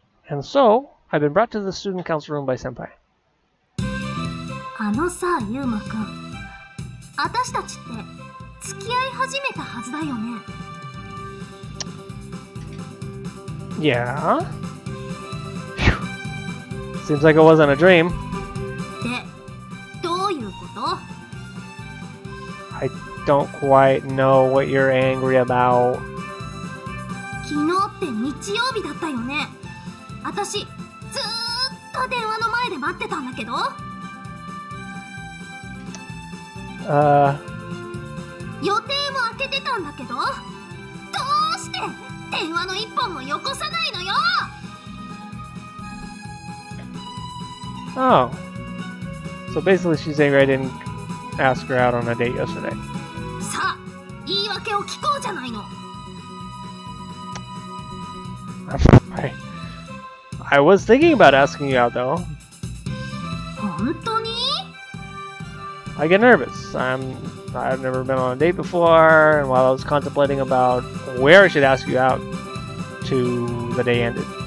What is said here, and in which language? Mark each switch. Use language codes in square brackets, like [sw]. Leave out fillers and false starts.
[en] And so, I've been brought to the student council room by Senpai. [ja] あのさ、ユウマくん。私たちって付き合い始めたはずだよね。 [en] Yeah? Seems like it wasn't a dream. [ja] で、どういうこと？ [en] I don't quite know what you're angry about. [ja] 昨日って日曜日だったよね。私、ずーっと電話の前で待ってたんだけど。予定も開けてたんだけど、どうして電話の一本もよこさないのよ。 [en] Oh. So basically she's angry I didn't ask her out on a date yesterday. [ja] さあ、言い訳を聞こうじゃないの。 [en] I was thinking about asking you out though. [ja] 本当に？ [en] I get nervous. I've never been on a date before, and while I was contemplating about where I should ask you out to, the day ended.